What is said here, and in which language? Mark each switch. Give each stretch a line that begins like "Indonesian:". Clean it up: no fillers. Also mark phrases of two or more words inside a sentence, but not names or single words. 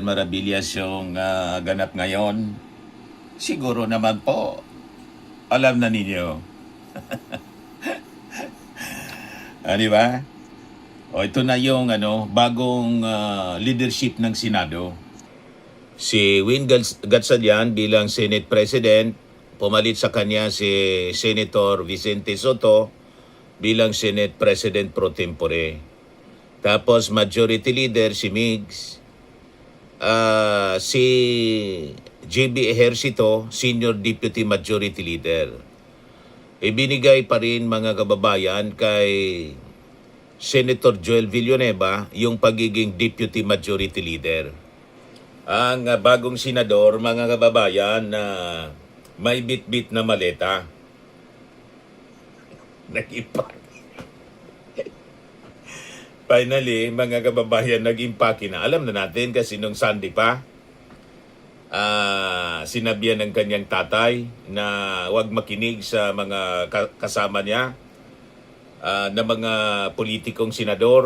Filipino: Maravillas, yung ganap ngayon? Siguro naman po, alam na ninyo. Di ba? O ito na yung bagong leadership ng Senado. Si Win Gatchalian bilang Senate President, pumalit sa kanya si Senator Vicente Soto bilang Senate President pro tempore. Tapos Majority Leader si Migs, si JB Ejercito, Senior Deputy Majority Leader. Ibinigay pa rin, mga kababayan, kay Senator Joel Villanueva yung pagiging Deputy Majority Leader. Ang bagong senador, mga kababayan, na may bit-bit na maleta. Nag-impake. Finally, mga kababayan, nag-impake na. Alam na natin kasi nung Sunday pa, sinabihan ng kanyang tatay na huwag makinig sa mga kasama niya na mga politikong senador.